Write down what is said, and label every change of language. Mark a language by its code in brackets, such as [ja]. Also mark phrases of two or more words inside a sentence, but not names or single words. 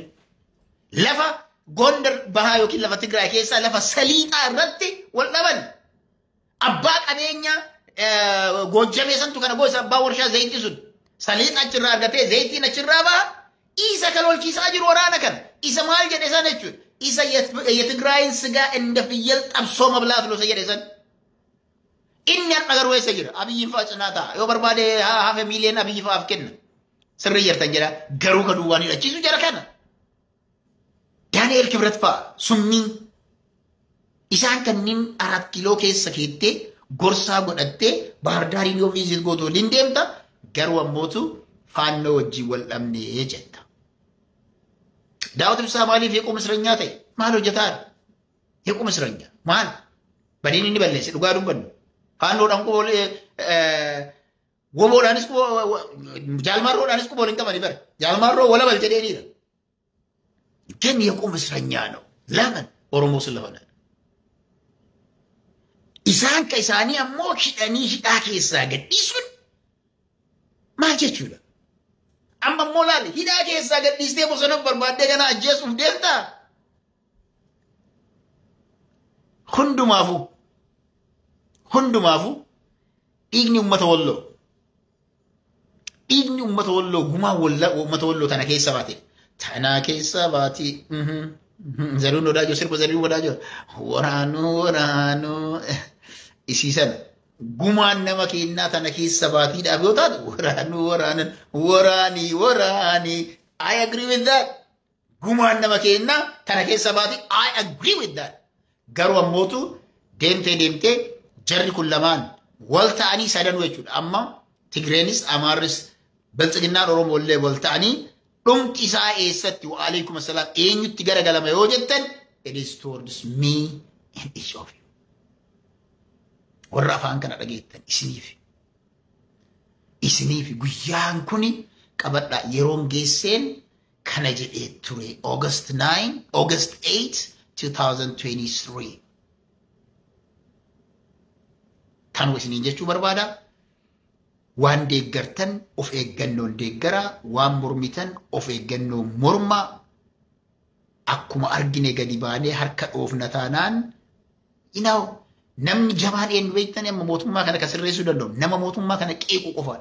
[om] Lafa Gondar bahaa yookiin lafa Tigraay keessaa lafa saliixaa irratti wal dhaban. Abbaa qabeenyaa Goojjamee santu kana gosa abbaa warshaa zayitii sun saliixa achirraa argatee zayitiin achirraa baha. Isa kan olchiisaa jiru waraana kan. Isa maal jedhe san jechuudha. [am] Isa የትግራይን ስጋ እንደ ፍየል ጠብሶ መብላት ነው ሰየደ san. [om] Inni har'a garuu eessa jira? Abiyyiin fa'aa cinaa ta'a. Yoo barbaade hafe miiliyoon abiyyi fa'aaf kenna. Sirrii jirtan jedha. Garuu kan duwwaan hidhachiisu jara kana. Daani'eel Kibret fa'aa summiin isaan kanneen 4 kiiloo keessa keettee gorsaa godhattee Baahirdaariin yoo viizit gootu waliin deemta. Garuu ammootu faannoo wajjin wal dhabnee jetta. Daawit Ibsaa maaliif [am] የቁም እስረኛ [om] ta'e? Maal hojjetaa? [am] የቁም እስረኛ maal? [om] Badiin inni balleesse dhugaa dubbannu. Faannoodhaan woboodhaanis jaalmarroodhaanis waliin qabanii bara. Jaalmarroo wala bal jedheeniidha. [am] ግን የቁም እስረኛ ነው። ለምን? ኦሮሞ ስለሆነ። [om] isaan ka isaanii ammoo hidhanii hidhaa keessaa gadhiisuun maal jechuudha? Amma immoo laali hidhaa keessaa gadhiistee bosona barbaaddee kana ajjeesuuf deemtaa? Hundumaafuu dhiigni uummata Walloo. Dhiigni uummata Walloo gumaa uummata Walloo tana keessa baate. Tana keessa baate. Zaruun Wadaajoo sirba Zaruun Wadaajoo. Waraanoo. Isiisan gumaan nama kennaa tana keessa baatiidhaaf yoo taatu waraanii. [en] I agree with that. [om] Gumaan nama kennaa tana keessa baatii. [en] I agree with that. [om] Garuu ammootu deemtee jarri kun lamaan wal ta'anii sadanuu jechuudha. Amma Tigreenis Amaarris Biltsiginnaan Oromoo illee wal ta'anii dhumti isaa eessatti [ar] وعليكم السلام [om] eenyutti garagalama yoo jettan [en] it is towards me and each of you. [om] Warra afaan kana dhageettan isiniif guyyaan kuni qabadhaa yeroon geesseen kana jedhee ture August 8 2023. Kan isiniin jechuu barbaada waan deeggartan of eeggannoon deeggaraa waan mormitan of eeggannoon mormaa akkuma argine gadi baanee harka dhoofna taanaan namni jabaan eenyu beektanii amma mootummaa kana kasirreessuu danda'u nama mootummaa kana qeequu qofaadha.